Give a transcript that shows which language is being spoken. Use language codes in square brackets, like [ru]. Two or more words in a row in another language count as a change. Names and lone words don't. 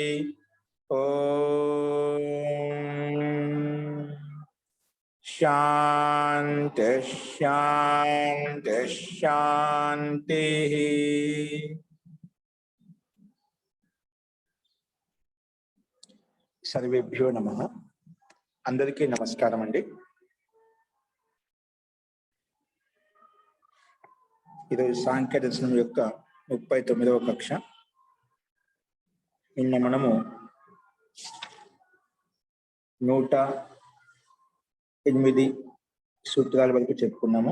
[sa] ओम शांति शांति शांति। सर्वेभ्यो नमः। [te] అందరికీ నమస్కారం అండీ। ఈరోజు సాంఖ్య దర్శనం యొక్క 39వ కక్ష. నిన్న మనము 108 సూత్రాల వరకు చెప్పుకున్నాము.